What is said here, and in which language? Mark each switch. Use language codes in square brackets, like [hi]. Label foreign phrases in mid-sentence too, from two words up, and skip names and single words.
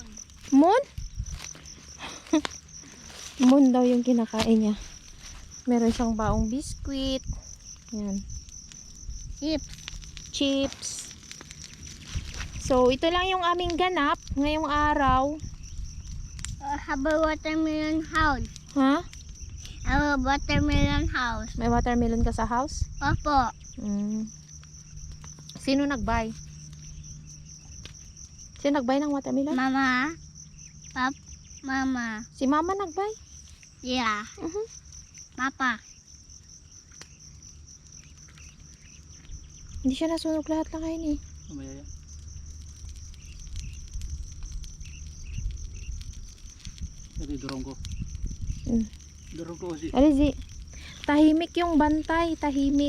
[tl] Moon? Moon daw yung kinakain niya. Meron siyang baong biskwit. Yan. Chips. So, ito lang yung aming ganap ngayong araw. [en] Have a watermelon house. [tl] Ha? [en] Have a watermelon house. [tl] May watermelon ka sa house? Opo. Sino nag-buy? Sino nag-buy ng watermelon? Mama. Mama. Si mama nag-buy? Yeah. Papa. Hindi siya nasunog lahat lang kayo eh. Mamaya yan. Ito dorong ko. Mm. Dorong ko kasi. Alizi, tahimik yung bantay, tahimik.